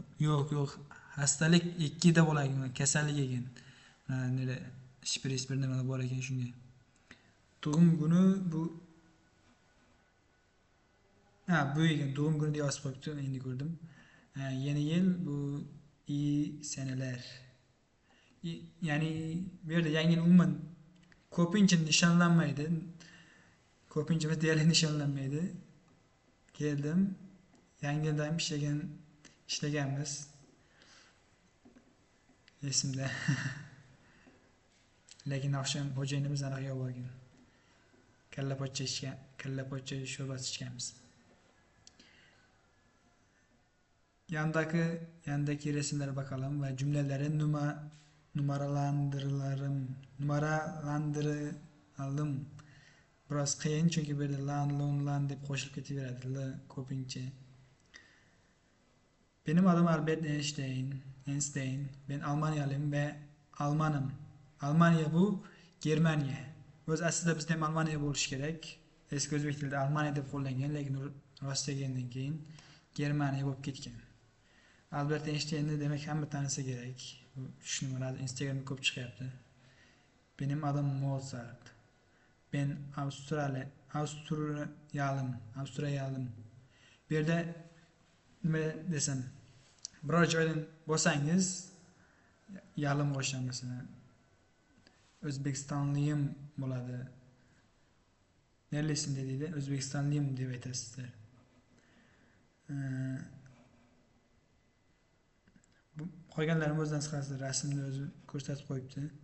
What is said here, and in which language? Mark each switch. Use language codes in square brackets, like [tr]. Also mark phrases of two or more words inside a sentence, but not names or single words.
[uz] Yo'q, xastalik 2 da bo'lar, kasallik ekan. Mana shpris bir nima bor ekan shunga. Tug'um kuni bu bu ekan, tug'um kuni deb yozib qo'yibdi, endi ko'rdim. Yeni yil bu [tr] iyi seneler. [uz] Ya'ni bu yerda yangi yil umuman ko'pincha nishonlanmaydi. Ko'pincha deyarli nishonlanmaydi. Keldim. Yangi yilda ham ishlaganmiz. Esimda. Lekin oqshom xo'jayinimiz anaqa yo'q bo'lgan. Kalla pocha sho'rbasi ichganmiz. [tr] Yandaki resimlere bakalım ve cümleleri numaralandıralım. [uz] Biraz qiyin, çünkü bir de lan deb qo'shilib ketaveradi ko'pincha. [tr] Benim adım Albert Einstein. Ben Almanyalıyım ve Almanım. [uz] Almanya bu Germaniya. O'z aslida bizda ham Almaniya bo'lishi kerak. Eski o'zbek tilida Almaniya deb qo'llangan, lekin Rossiyaga kelgandan keyin Germaniya bo'lib ketgan. Albert Einstein'ni demek hamma tanisa kerak. Tushuniladi, Instagramda ko'p chiqyapti. [tr] Benim adım Mozart. Ben Avustraliyalım. [uz] Bir yerda nima desam, biror joydan bo'lsangiz, yalim qo'shamiz, masalan, O'zbekistonliyim bo'ladi. Nerelisin deydi, O'zbekistonliyim deb aytasizlar. Qolganlarim o'zidan chiqasizlar, rasmni o'zi ko'rsatib qo'yibdi.